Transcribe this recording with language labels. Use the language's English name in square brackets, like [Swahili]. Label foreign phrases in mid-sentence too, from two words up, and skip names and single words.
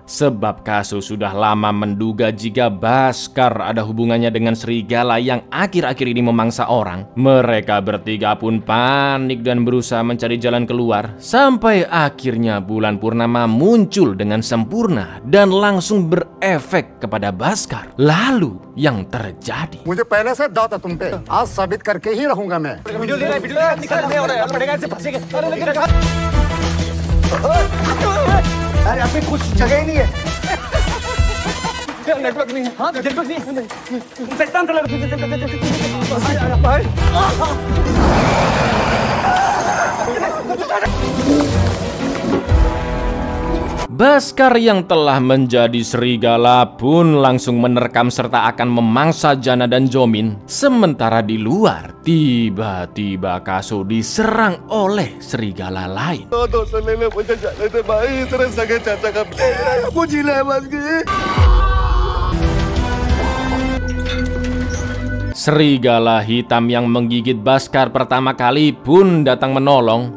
[Indonesian] Sebab Kaso sudah lama menduga jika Bhaskar ada hubungannya dengan serigala yang akhir-akhir ini memangsa orang. Mereka bertiga pun panik dan berusaha mencari jalan keluar sampai akhirnya bulan purnama muncul dengan sempurna dan langsung berefek kepada Bhaskar. Lalu yang terjadi, [Hindi] मुझे पहले से दाव था तुम पे, आज साबित करके ही रहूंगा मैं। अरे अभी कुछ जगह ही नहीं है। नेटवर्क नहीं है। हाँ, नेटवर्क नहीं है। [Indonesian] Bhaskar yang telah menjadi serigala pun langsung menerkam serta akan memangsa Jana dan Jomin. Sementara di luar, tiba-tiba Kaso diserang oleh serigala lain. Serigala hitam yang menggigit Bhaskar pertama kali pun datang menolong.